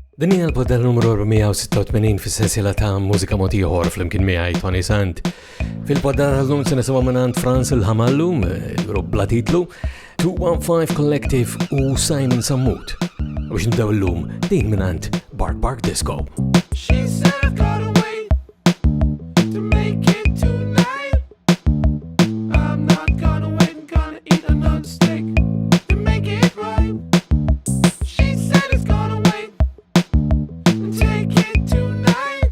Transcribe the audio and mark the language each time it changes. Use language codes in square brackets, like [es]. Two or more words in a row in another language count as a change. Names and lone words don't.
[mt] Din hija l-podda numru 486 fis-sensiela ta' mużika mod ieħor flimkien miegħi Tony Sant. Fil-podda tal-lum se nisimgħu minn Franz il-Ħamallu, il-grupp bla titlu, 215 Collective u Simon Sammut. U biex nibdew illum din minn Bark Bark Disco. [en] She said I've gotta wait to make it tonight. I'm not gonna wait, I'm gonna eat another steak to make it right. She said it's gonna wait and take it tonight.